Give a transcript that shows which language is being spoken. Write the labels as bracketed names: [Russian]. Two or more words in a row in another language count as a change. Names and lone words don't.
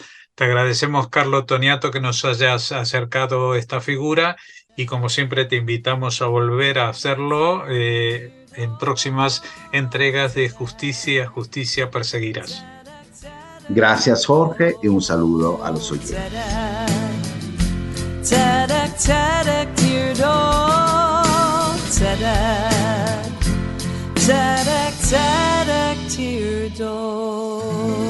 [Spanish] Te agradecemos, Carlos Toniato, que nos hayas acercado esta figura y como siempre te invitamos a volver a hacerlo en próximas entregas de Justicia, Justicia Perseguirás. Gracias, Jorge, y un saludo a los oyentes. Tadak, tadak, dear dog. Tadak, tadak, tadak, dear dog.